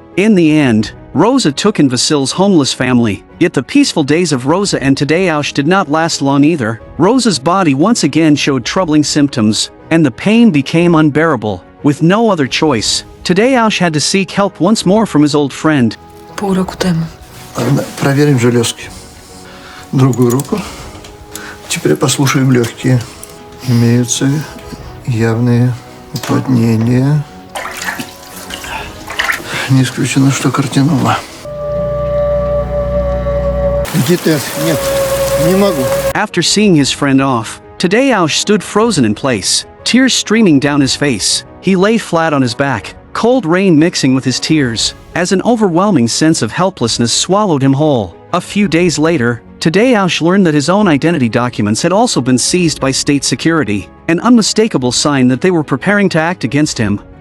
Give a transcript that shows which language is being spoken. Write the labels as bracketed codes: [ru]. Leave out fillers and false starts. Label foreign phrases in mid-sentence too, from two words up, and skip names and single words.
[en] In the end, Rosa took in Vasil's homeless family. Yet the peaceful days of Rosa and Tadeusz did not last long either. Rosa's body once again showed troubling symptoms, and the pain became unbearable. With no other choice, Tadeusz had to seek help once more from his old friend. [pl] Pół roku temu. [ru] Проверим железки. Другую руку. Теперь послушаем легкие. Имеются явные уплотнения. Не исключено, что карцинома. Где ты? Нет, не могу. [en] After seeing his friend off, Tadeusz stood frozen in place, tears streaming down his face. He lay flat on his back, cold rain mixing with his tears, as an overwhelming sense of helplessness swallowed him whole. A few days later, Tadeusz learned that his own identity documents had also been seized by state security, an unmistakable sign that they were preparing to act against him.